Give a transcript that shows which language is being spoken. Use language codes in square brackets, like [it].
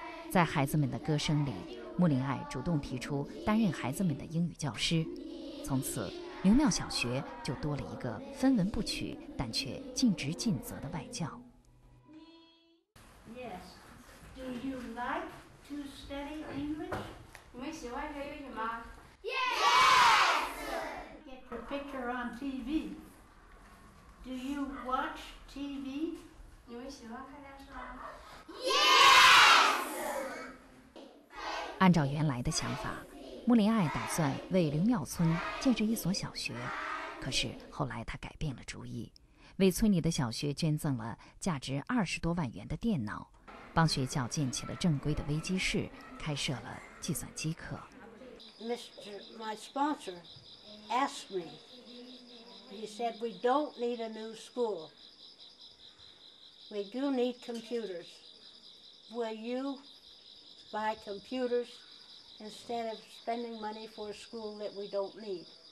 [zh] 在孩子们的歌声里，穆林爱主动提出担任孩子们的英语教师。从此，刘庙小学就多了一个分文不取但却尽职尽责的外教。 [en] Yes. Do you like to study English? [zh] 你们喜欢学英语吗？ [en] Get your picture on TV. Do you watch TV? [zh] 你们喜欢看电视吗？按照原来的想法，穆林爱打算为刘庙村建设一所小学，可是后来他改变了主意，为村里的小学捐赠了价值20多万元的电脑，帮学校建起了正规的微机室，开设了计算机课。 [en] My sponsor asked me, he said, we don't need a new school. We do need computers. Will you buy computers instead of spending money for a school that we don't need?